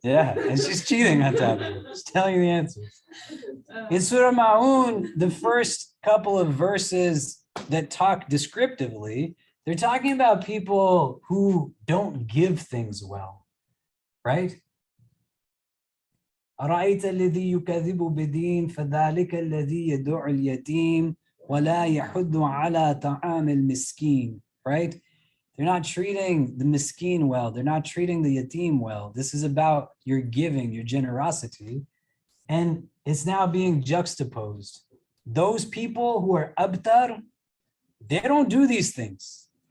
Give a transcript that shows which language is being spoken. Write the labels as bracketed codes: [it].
[en] Yeah, and she's cheating on top of it. She's telling you the answers. In Surah Ma'un, the first couple of verses that talk descriptively, they're talking about people who don't give things well, right? [ar] أرأيت الذي يكذب بالدين فذلك الذي يدع اليتيم ولا يحض على طعام المسكين. [en] Right? They're not treating the miskin well. They're not treating the yatim well. This is about your giving, your generosity. And it's now being juxtaposed. Those people who are abtar, they don't do these things.